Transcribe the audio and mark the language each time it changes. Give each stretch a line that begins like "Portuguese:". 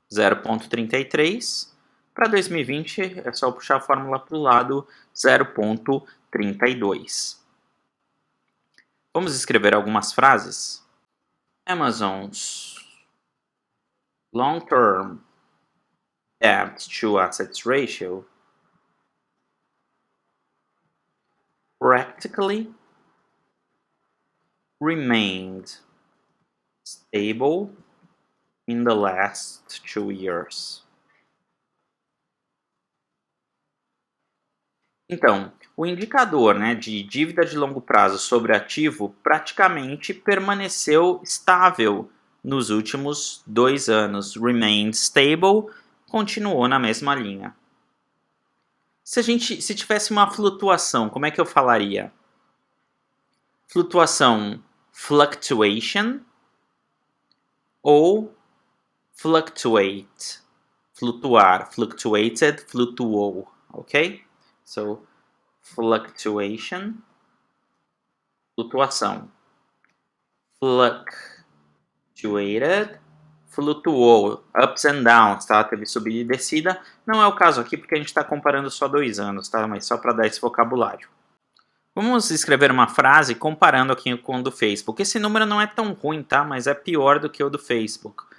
Portuguese: 0,33. Para 2020 é só puxar a fórmula para o lado, 0,32. Vamos escrever algumas frases.
English: Amazon's long-term debt to assets ratio practically remained stable in the last 2 years.
Portuguese: Então, o indicador, né, de dívida de longo prazo sobre ativo praticamente permaneceu estável nos últimos 2 anos.
English: Remained stable,
Portuguese: continuou na mesma linha. Se tivesse uma flutuação, como é que eu falaria? Flutuação, fluctuation, ou fluctuate, flutuar, fluctuated, flutuou, ok?
English: So, fluctuation, flutuação. Fluctuated, flutuou, ups and downs, tá?
Portuguese: Teve subida e descida. Não é o caso aqui porque a gente está comparando só 2 anos, tá? Mas só para dar esse vocabulário. Vamos escrever uma frase comparando aqui com o do Facebook. Esse número não é tão ruim, tá? Mas é pior do que o do Facebook.